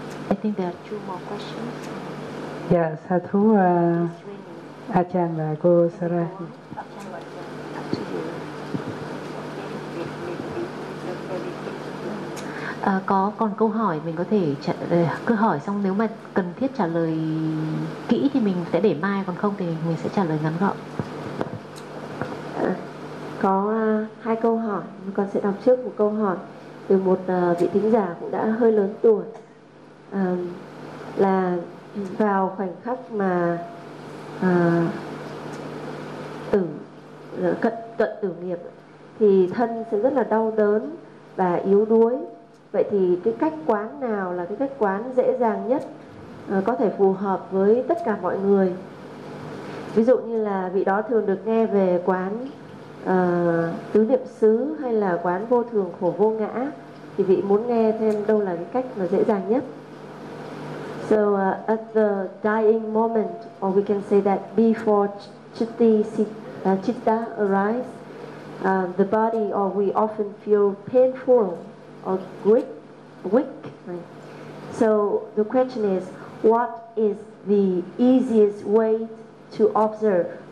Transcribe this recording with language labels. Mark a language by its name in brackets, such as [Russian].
[English] I think there are two more questions. [Vietnamese] Yeah, sa thú Achan và cô Sarah. Có còn câu hỏi mình có thể cứ hỏi xong, nếu mà cần thiết trả lời kỹ thì mình sẽ để mai, còn không thì mình sẽ trả lời ngắn gọn. Có hai câu hỏi, con sẽ đọc trước một câu hỏi từ một vị thính giả cũng đã hơi lớn tuổi. Là vào khoảnh khắc mà cận tử nghiệp thì thân sẽ rất là đau đớn và yếu đuối, Vậy thì cái cách quán nào là cái cách quán dễ dàng nhất, có thể phù hợp với tất cả mọi người? Ví dụ như là vị đó thường được nghe về quán tứ niệm xứ hay là quán vô thường khổ vô ngã, thì vị muốn nghe thêm đâu là cái cách mà dễ dàng nhất. [English] So at the dying moment, or we can say that before citta arise, the body, or we often feel painful or weak, right? So the question is, what is the easiest way to observe?